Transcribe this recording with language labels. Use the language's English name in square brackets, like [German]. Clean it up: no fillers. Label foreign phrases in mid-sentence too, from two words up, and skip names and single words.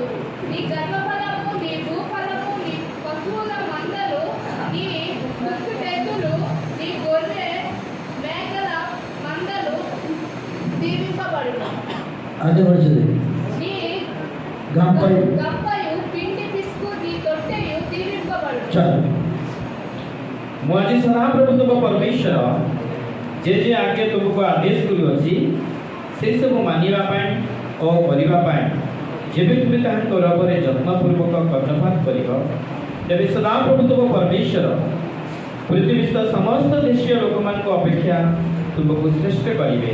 [Telugu] నీ గర్భఫలము, నీ భూఫలము, నీ పశువుల మందలు, నీ ముక్కుటెద్దులు, నీ గొర్రె మేకల మందలు దీవింపబడును. అదే వచ్చింది. నీ గంపయు పిండి పిసుకు, నీ తొట్టెయు దీవింపబడును. చాలు. [Odia] ମୁଁ ଆଜି ସଦାପ୍ରଭୁ ତୁମ ପରମେଶ୍ୱର ଯେ ଆଜ୍ଞା ତୁମକୁ ଆଦେଶ କରୁଅଛି ସେ ସବୁ ମାନିବା ପାଇଁ ଓ କରିବା ପାଇଁ ଯେବେ ତୁମେ ତାହାଙ୍କର ଉପରେ ଯତ୍ନପୂର୍ବକ କର୍ଣ୍ଣପାତ କରିବ ତେବେ ସଦାପ୍ରଭୁ ତୁମ ପରମେଶ୍ୱର ପୃଥିବୀସ୍ଥ ସମସ୍ତ ଦେଶୀୟ ଲୋକମାନଙ୍କ ଅପେକ୍ଷା ତୁମକୁ ଶ୍ରେଷ୍ଠ କରିବେ।